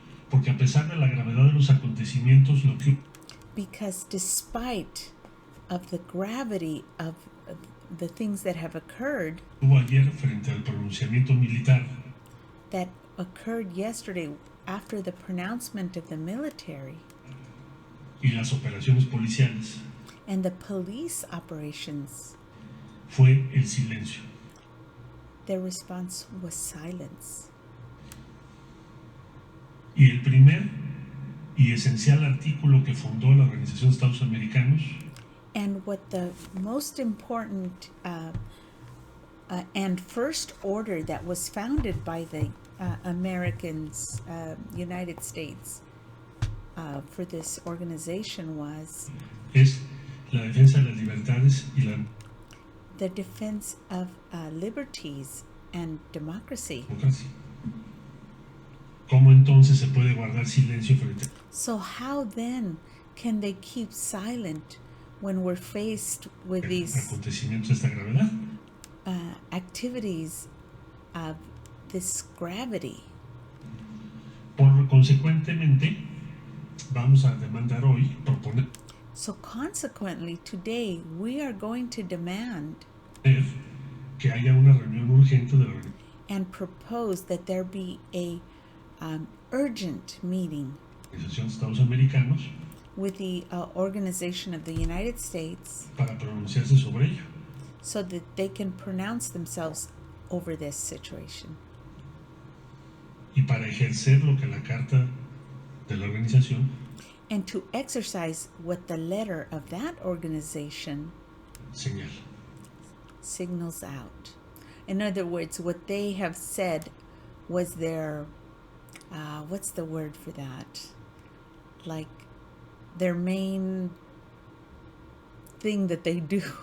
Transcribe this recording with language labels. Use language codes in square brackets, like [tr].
[es] porque a pesar de la gravedad de los acontecimientos, lo que [en] because despite of the gravity of the things that have occurred, [es] hubo ayer frente al pronunciamiento militar, [en] that occurred yesterday after the pronouncement of the military [es] y las operaciones policiales, [en] and the police operations, [es] fue el silencio. [en] their response was silence. [es] Y el primer y esencial artículo que fundó la Organización de Estados Americanos [en] And what the most important and first order that was founded by the Americans, United States, for this organization was [es] es la defensa de las libertades y la [en] the defense of liberties and democracy. [es] democracia. ¿Cómo entonces se puede guardar silencio frente [en] So how then can they keep silent when we're faced with [es] a [en] these [es] acontecimientos de esta gravedad? [en] activities of this gravity? [es] Por consecuentemente, vamos a demandar hoy, proponer [en] So consequently, today we are going to demand [es] que haya una reunión urgente de la [en] and propose that there be a urgent meeting [es] Organización de Estados Americanos [en] with the Organization of the United States [es] para pronunciarse sobre ello. [en] so that they can pronounce themselves over this situation [es] Y para ejercer lo que la carta de la organización [en] and to exercise what the letter of that organization [es] señala. [en] signals out. In other words, what they have said was their, what's the word for that? Like their main thing that they do.